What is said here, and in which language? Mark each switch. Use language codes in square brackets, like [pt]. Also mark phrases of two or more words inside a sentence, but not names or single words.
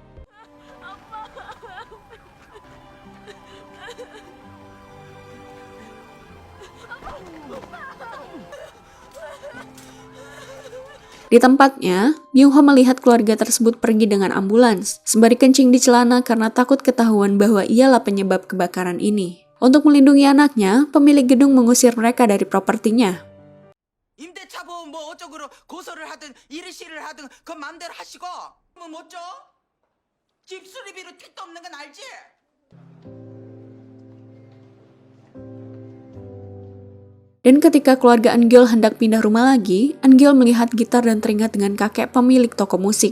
[id] Di tempatnya, Byung-ho melihat keluarga tersebut pergi dengan ambulans, sembari kencing di celana karena takut ketahuan bahwa ialah penyebab kebakaran ini. Untuk melindungi anaknya, pemilik gedung mengusir mereka dari propertinya. [ko] 임대차보험 뭐 어쩌고로 고소를 하든 일시를 하든 그 맘대로 하시고 뭐 뭐죠? 집 수리비로 택도 없는 건 알지? [id] Dan ketika keluarga Eun-gyeol hendak pindah rumah lagi, Eun-gyeol melihat gitar dan teringat dengan kakek pemilik toko musik.